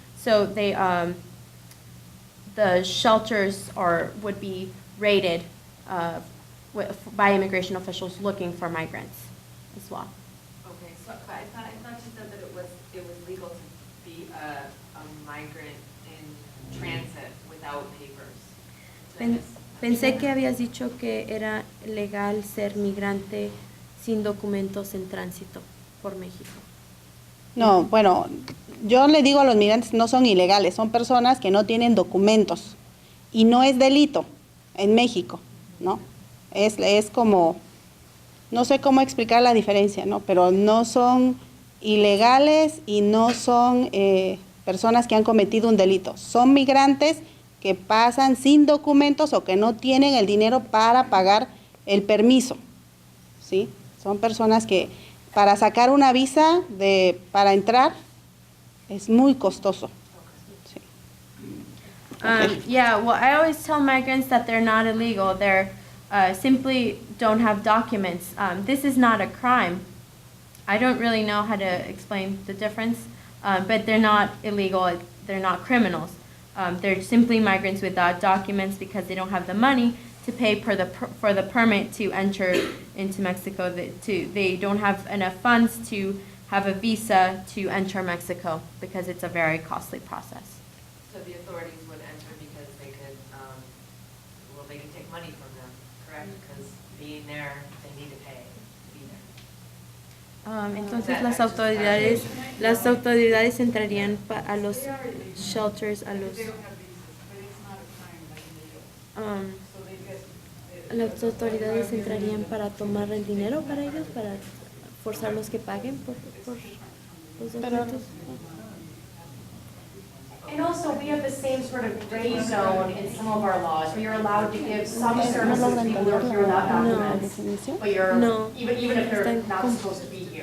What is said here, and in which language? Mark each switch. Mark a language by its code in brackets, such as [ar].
[en] So the shelters would be raided by immigration officials looking for migrants as well. Okay, so I thought you said that it was legal be a migrant in transit without papers? [es] Pensé que habías dicho que era legal ser migrante sin documentos en tránsito por México. No, bueno, yo le digo a los migrantes no son ilegales, son personas que no tienen documentos y no es delito en México, ¿no? Es como, no sé cómo explicar la diferencia, ¿no? Pero no son ilegales y no son personas que han cometido un delito, son migrantes que pasan sin documentos o que no tienen el dinero para pagar el permiso, ¿sí? Son personas que para sacar una visa para entrar es muy costoso. Sí. [en] Yeah, well, I always tell migrants that they're not illegal. They're simply don't have documents. This is not a crime. I don't really know how to explain the difference, but they're not illegal. They're not criminals. They're simply migrants without documents because they don't have the money to pay for the permit to enter into Mexico. They don't have enough funds to have a visa to enter Mexico because it's a very costly process. So the authorities would enter because they could, well, they could take money from them, correct? Because being there, they need to pay to be there. [es] Entonces las autoridades entrarían a los shelters, a los las autoridades entrarían para tomar el dinero para ellos, para forzarlos que paguen por los documentos. [en] And also, we have the same sort of gray zone in some of our laws, where you're allowed to give some services to people who are here without documents, but you're, [es] No. [en] even if they're not supposed to be here.